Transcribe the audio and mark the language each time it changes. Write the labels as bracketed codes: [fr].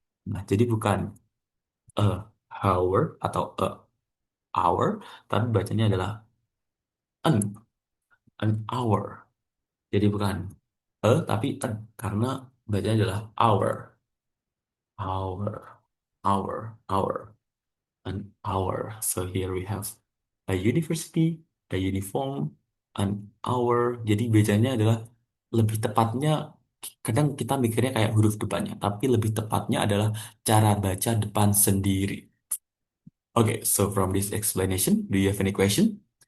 [id] Nah, jadi bukan a hour atau a hour, tapi bacanya adalah an, an hour. Jadi bukan tapi an, karena bacanya adalah hour, hour, hour. [en] An hour. So here we have a university, a uniform, an hour. [id] Jadi bacanya adalah lebih tepatnya, kadang kita mikirnya kayak huruf depannya, tapi lebih tepatnya adalah cara baca depan sendiri. [en] Okay, so from this explanation, do you have any question?